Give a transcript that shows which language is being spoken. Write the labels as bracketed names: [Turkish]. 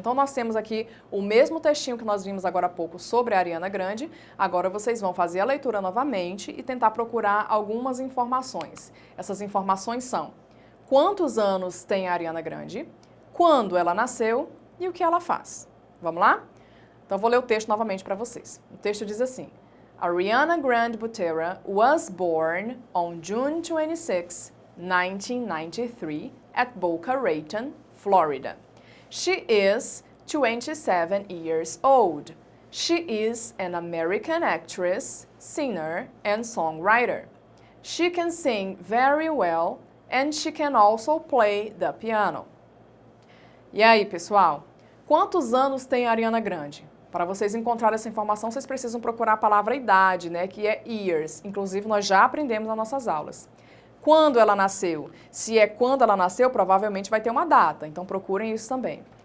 [Portuguese] Então, nós temos aqui o mesmo textinho que nós vimos agora há pouco sobre a Ariana Grande. Agora, vocês vão fazer a leitura novamente e tentar procurar algumas informações. Essas informações são: quantos anos tem a Ariana Grande, quando ela nasceu e o que ela faz. Vamos lá? Então, vou ler o texto novamente para vocês. O texto diz assim: [English] Ariana Grande Butera was born on June 26, 1993 at Boca Raton, Florida. She is 27 years old. She is an American actress, singer, and songwriter. She can sing very well and she can also play the piano. [Portuguese] E aí, pessoal? Quantos anos tem a Ariana Grande? Para vocês encontrarem essa informação, vocês precisam procurar a palavra idade, né, que é years. Inclusive, nós já aprendemos nas nossas aulas. Quando ela nasceu? Se é quando ela nasceu, provavelmente vai ter uma data. Então, procurem isso também.